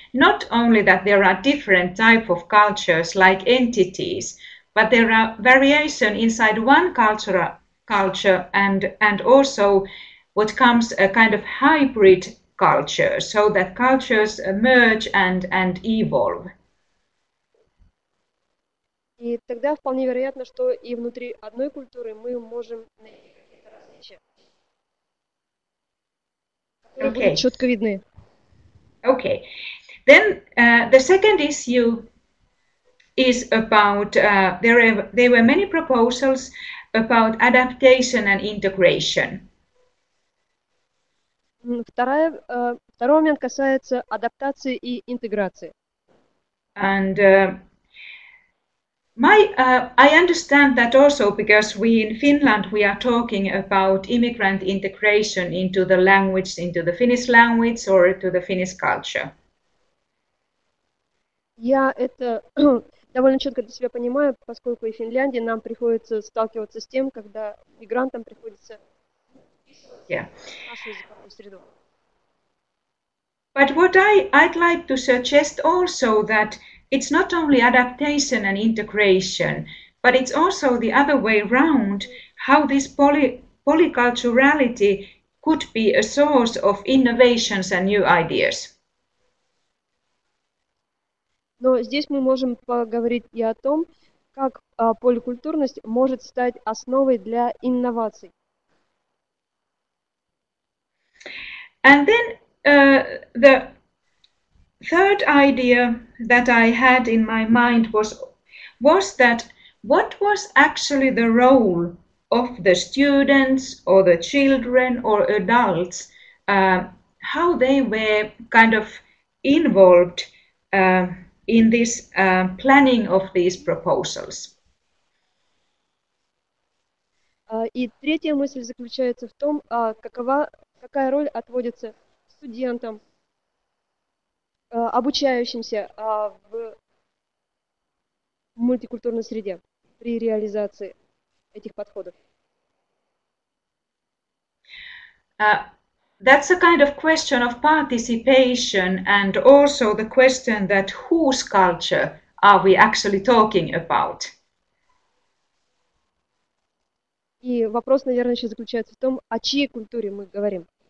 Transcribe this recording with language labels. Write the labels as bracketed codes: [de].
[en] Not only that there are different type of cultures like entities, but there are variation inside one culture and also what comes a kind of hybrid culture, so that cultures merge and evolve. [ru] И тогда вполне вероятно, что и внутри одной культуры мы можем найти какие-то различия. [en] Okay. [ru] Четко видны. [en] Okay. Then the second issue is about, there were many proposals about adaptation and integration. [ru] Второй момент касается адаптации и интеграции. [en] And I understand that also because we in Finland, we are talking about immigrant integration into the language, into the Finnish language or to the Finnish culture. [ru] Я это довольно четко для себя понимаю, поскольку и в Финляндии нам приходится сталкиваться с тем, когда мигрантам приходится нашу языковую среду. [en] But what I'd like to suggest also that it's not only adaptation and integration, but it's also the other way around, how this polyculturality could be a source of innovations and new ideas. [ru] Но здесь мы можем поговорить и о том, как поликультурность может стать основой для инноваций. [en] And then the third idea that I had in my mind was that what was actually the role of the students or the children or adults, how they were kind of involved in this planning of these proposals. [ru] И третья мысль заключается в том, какая роль отводится студентам, обучающимся в мультикультурной среде при реализации этих подходов. [en] That's a kind of question of participation and also the question that whose culture are we actually talking about? [ru] И вопрос, наверное, еще заключается в том, о чьей культуре мы говорим.